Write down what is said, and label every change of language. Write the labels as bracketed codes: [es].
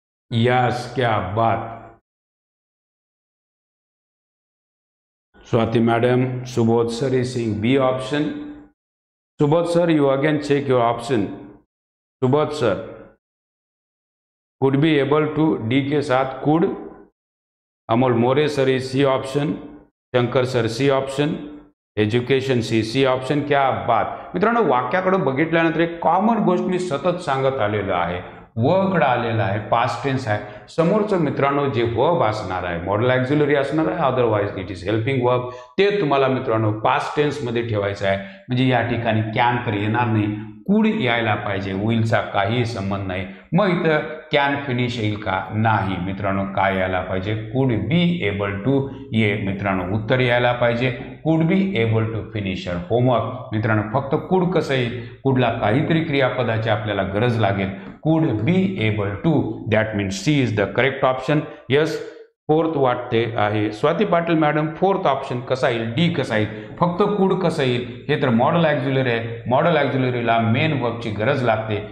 [hi] Yes, क्या बात. [en] Swati madam, Subodh sir is saying B option. Subodh sir, you again check your option. Subodh sir could be able to, D [hi] के साथ [en] could. Amol More sir is C option. Shankar sir C option. [mr] Education C option. [hi] क्या बात. [mr] मित्रांनो वाक्याकडे बघितल्यानंतर एक common गोष्ट मी सतत सांगत आलेलो आहे. वर्कड आलेला आहे, पास्ट टेन्स आहे. समोरचं मित्रांनो जे वर्ब असणार आहे मॉडल ऑक्झिलरी असणार आहे, [en] otherwise it is helping verb, [mr] ते तुम्हाला मित्रांनो पास्ट टेन्स मध्ये ठेवायचं आहे. म्हणजे या ठिकाणी कॅन तर येणार नाही, कुड यायला पाहिजे, विलचा काही संबंध नाही. मग इथं कॅन फिनिश येईल का? नाही मित्रांनो. काय यायला पाहिजे? [en] could be able to [mr] ये मित्रांनो उत्तर यायला पाहिजे. [en] Could be able to finish your homework. [mr] मित्रांनो फक्त कुड कसं येईल? कुडला काहीतरी क्रियापदाची आपल्याला गरज लागेल. [en] Could be able to, that means C is the correct option. [mr] Yes, fourth वाटते आहे Swati Patil madam. Fourth option कसा येईल? डी कसा येईल? फक्त कुड कसं येईल? हे तर मॉडल ऑक्झिलरी आहे, मॉडल ऑक्झिलरीला मेन वर्बची गरज लागते.